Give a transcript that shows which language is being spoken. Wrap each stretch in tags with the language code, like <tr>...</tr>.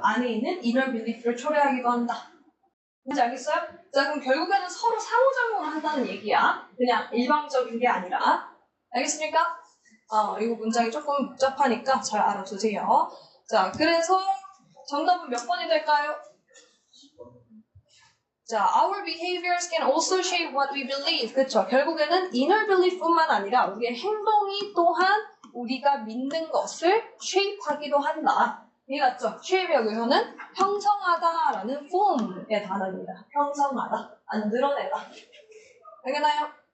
<ko>안에 있는 inner belief를 초래하기도 한다. 뭔지 알겠어요? 자, 그럼 결국에는 서로 상호작용을 한다는 얘기야. 그냥 일방적인 게 아니라. 알겠습니까? 이거 문장이 조금 복잡하니까 잘 알아두세요. 자, 그래서 정답은 몇 번이 될까요?</ko> <en>자, our behaviors can also shape what we believe.</en> <ko>그쵸? 결국에는 inner belief뿐만 아니라 우리의 행동이 또한 우리가 믿는 것을 shape하기도 한다. 이해갔죠? shape 여기서는 형성하다라는 form의 단어입니다. 형성하다, 만들어내다. 알겠나요?</ko>